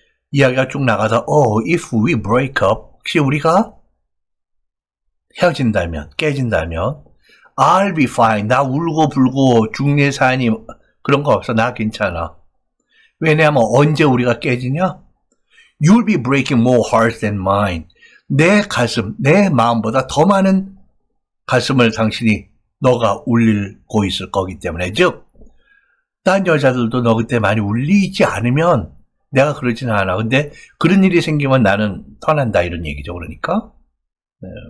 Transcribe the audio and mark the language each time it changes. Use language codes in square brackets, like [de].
[ko] 이야기가 쭉 나가다 [en] if we break up, [ko] 혹시 우리가 헤어진다면, 깨진다면 [en] I'll be fine. [ko] 나 울고 불고 중내산이 그런 거 없어. 나 괜찮아. 왜냐하면 언제 우리가 깨지냐? [en] You'll be breaking more hearts than mine. [ko] 내 가슴, 내 마음보다 더 많은 가슴을 너가 울리고 있을 거기 때문에. 즉, 딴 여자들도 너 그때 많이 울리지 않으면 내가 그러지는 않아. 근데 그런 일이 생기면 나는 떠난다 이런 얘기죠. 그러니까. 네.